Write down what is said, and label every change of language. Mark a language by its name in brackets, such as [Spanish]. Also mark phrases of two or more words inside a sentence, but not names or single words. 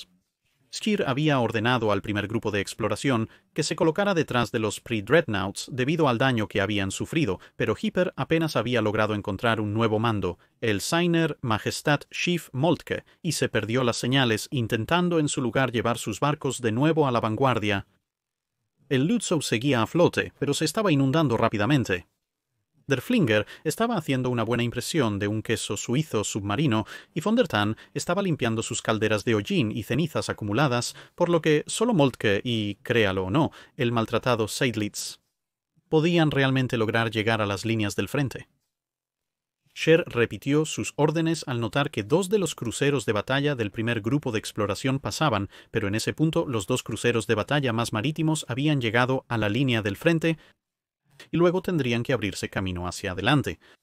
[Spanish] Scheer había ordenado al primer grupo de exploración que se colocara detrás de los Pre-Dreadnoughts debido al daño que habían sufrido, pero Hipper apenas había logrado encontrar un nuevo mando, el [German] Seiner Majestat Schiff [Spanish] Moltke, y se perdió las señales intentando en su lugar llevar sus barcos de nuevo a la vanguardia. El Lützow seguía a flote, pero se estaba inundando rápidamente. Der Flinger estaba haciendo una buena impresión de un queso suizo submarino y von der Tann estaba limpiando sus calderas de hollín y cenizas acumuladas, por lo que solo Moltke y, créalo o no, el maltratado Seydlitz podían realmente lograr llegar a las líneas del frente. Scheer repitió sus órdenes al notar que 2 de los cruceros de batalla del primer grupo de exploración pasaban, pero en ese punto los 2 cruceros de batalla más marítimos habían llegado a la línea del frente y luego tendrían que abrirse camino hacia adelante.